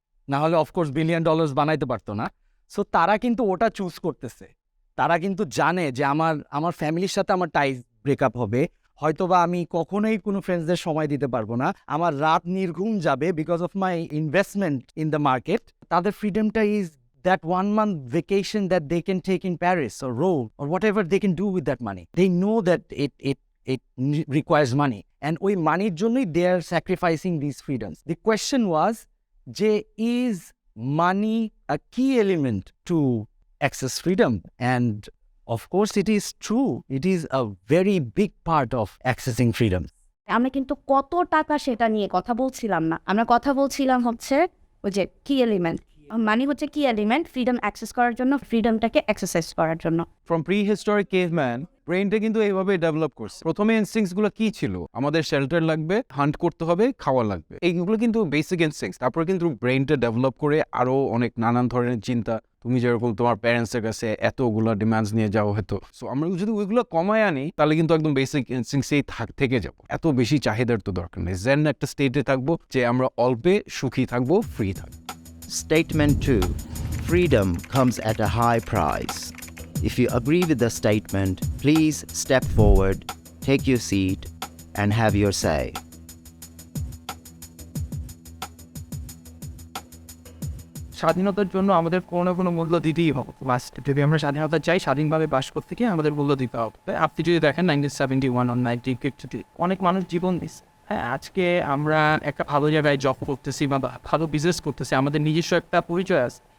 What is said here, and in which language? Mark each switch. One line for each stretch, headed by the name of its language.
Bangla: না হলে of course $1 billion বানাইতে পারতো না সো তারা কিন্তু ওটা চুজ করতেছে তারা কিন্তু জানে যে আমার ফ্যামিলির সাথে আমার টাইজ ব্রেকআপ হবে হয়তোবা আমি কখনোই কোনো ফ্রেন্ডসদের সময় দিতে পারবো না আমার রাত নির্ঘুম যাবে
English: because of my investment in the market
Bangla: তাদের ফ্রিডমটা is
English: that 1 month vacation that they can take in Paris or Rome or whatever they can do with that money. They know that it requires money. And
Bangla: ওই মানির জন্যই
English: they are sacrificing these freedoms. The question was, is money a key element to access freedom? And of course it is true. It is a very big part of accessing freedom.
Bangla: আমরা কিন্তু কত টাকা সেটা নিয়ে কথা বলছিলাম না, আমরা কথা বলছিলাম হচ্ছে ওই যে কি এলিমেন্ট, মানে হচ্ছে কি এলিমেন্ট, ফ্রিডম অ্যাক্সেস করার জন্য, ফ্রিডমটাকে এক্সারসাইজ করার জন্য। ফ্রম প্রি হিস্টোরিক কেভম্যান ব্রেনটা কিন্তু এইভাবে ডেভেলপ করছে। প্রথমে ইনস্টিংস গুলো কি ছিল? আমাদের শেল্টার লাগবে, হান্ট করতে হবে, খাওয়া লাগবে, এইগুলো কিন্তু বেসিক ইনস্টিংস। তারপরে কিন্তু ব্রেনটা ডেভেলপ করে আরো অনেক নানান ধরনের চিন্তা, তুমি যেরকম তোমার প্যারেন্টসের কাছে এতগুলো ডিমান্ডস নিয়ে যাওয়া হতো, সো আমরা যদি ওইগুলো কমায় আনি তাহলে কিন্তু একদম বেসিক ইনস্টিংসেই থেকে যাবো। এত বেশি চাহিদার তো দরকার নেই, জেন একটা স্টেটে থাকবো যে আমরা অল্পে সুখী থাকবো, ফ্রি থাকবো।
English: Statement 2. Freedom comes at a high price. If you agree with the statement, please step forward, take your seat, and have your say.
Bangla: স্বাধীনতার জন্য আমাদের কোনো না কোনো মূল্য দিতেই হবে, মাস্ট। যদি আমরা স্বাধীনতা চাই, স্বাধীনভাবে বাস করতে গিয়ে আমাদের মূল্য দিতে হবে। তাই আপনি যদি দেখেন 1971 or 1950 অনেক মানুষ জীবন দিচ্ছে। হ্যাঁ, আজকে আমরা একটা ভালো জায়গায় জব করতেছি বা ভালো বিজনেস করতেছি, আমাদের নিজস্ব একটা পরিচয় আছে।